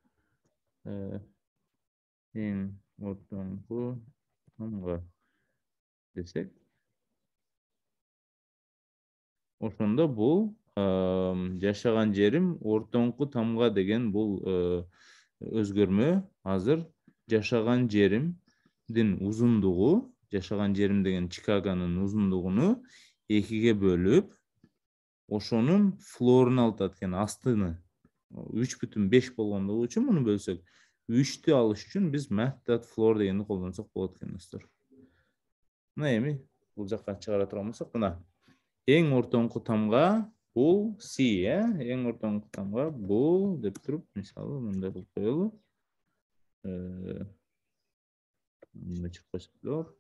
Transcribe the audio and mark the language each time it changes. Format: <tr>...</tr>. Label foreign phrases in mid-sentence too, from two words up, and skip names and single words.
<ky>Эң ортоңку тамга десек, ошондо бул жашаган жерим ортоңку тамга деген бул өзгөрмө азыр жашаган жеримдин узундугу, жашаган жерим деген Чикагонун узундугуну 2ге бөлүп, ошонун флорун алып атат экен, астыны. 3,5 болгондугу үчүн муну бөлсөк, 3тү алыш үчүн биз</ky> <en>math that floor</en> <ky>дегенди колдонсок болот экен достор. Мына эми бул жакка чыгара турган болсок, мына эң ортоңку тамга бул C, эң ортоңку тамга бул деп туруп, мисалы мындай кылып коелу. Мындай чыгып койсок болот.</ky>